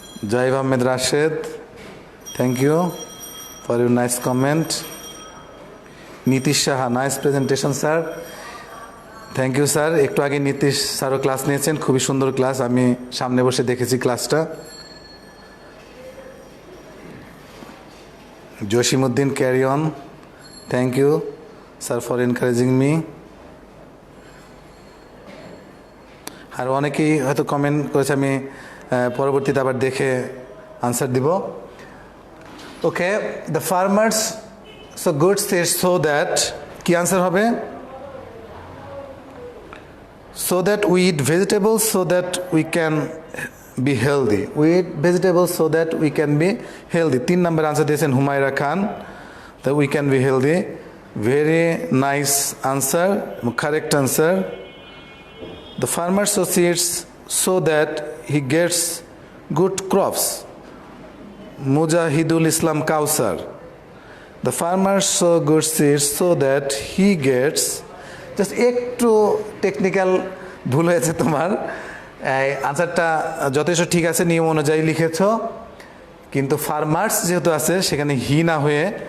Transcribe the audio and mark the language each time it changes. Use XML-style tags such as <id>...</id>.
<en>Jaib Ahmed Rashid, thank you for your nice comment. Nitish Shaha, nice presentation sir, thank you sir.</en> <bn>একটু আগে নীতিশ স্যারও class নিয়েছেন, খুবই সুন্দর ক্লাস, আমি সামনে বসে দেখেছি ক্লাসটা। Jasimuddin carry on,</bn> <en>Thank you sir for encouraging me.</en> <bn>আর অনেকেই হয়তো কমেন্ট করেছে, আমি পরবর্তীতে আবার দেখে আনসার দিব।</bn> <en>Okay, the farmers so good Sage so that, কি answer হবে? So that we eat vegetables so that we can be healthy, we eat vegetables so that we can be healthy.</en> <bn>3 number answer দিয়েছেন হুমায়রা খান, the we can be healthy, very nice answer, correct answer.</bn> <en>The farmer sows seeds so that he gets good crops. Mujahidul Islam Kausar. The farmer sows good seeds so that he gets, just</en> <bn>একটু technical ভুল হয়েছে তোমার, আনসারটা যথেষ্ট ঠিক আছে, নিয়ম অনুযায়ী লিখেছ, কিন্তু ফার্মার্স যেহেতু আছে সেখানে হি না হয়ে</bn>